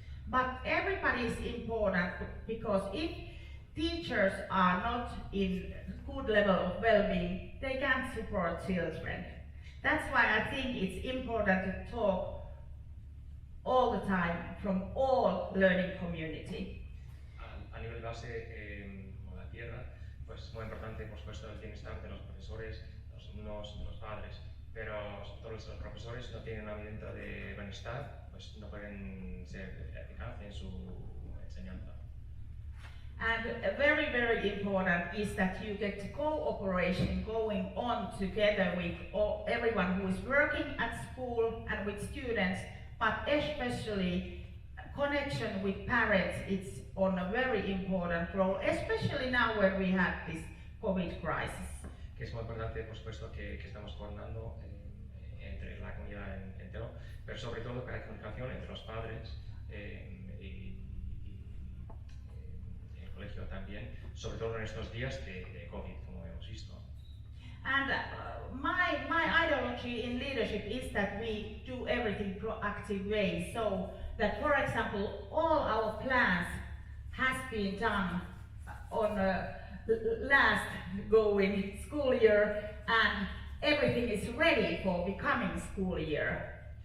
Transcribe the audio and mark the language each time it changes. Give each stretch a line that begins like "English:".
English: But everybody is important, because if teachers are not in good level of well-being, they can't support children. That's why I think it's important to talk all the time from all learning community.
Spanish: A nivel base, como la tierra, pues es muy importante, por supuesto, el bienestar de los profesores, los alumnos, de los padres, pero sobre todo los profesores no tienen un ambiente de bienestar, pues no pueden ser eficaces en su enseñanza.
English: And very, very important is that you get cooperation going on together with everyone who is working at school and with students, but especially connection with parents is on a very important role, especially now when we have this COVID crisis.
Spanish: Que es muy importante, por supuesto, que estamos coordinando entre la comunidad entera, pero sobre todo que hay comunicación entre los padres y el colegio también, sobre todo en estos días de COVID, como hemos visto.
English: And my ideology in leadership is that we do everything proactive way, so that, for example, all our plans has been done on last going school year, and everything is ready for becoming school year.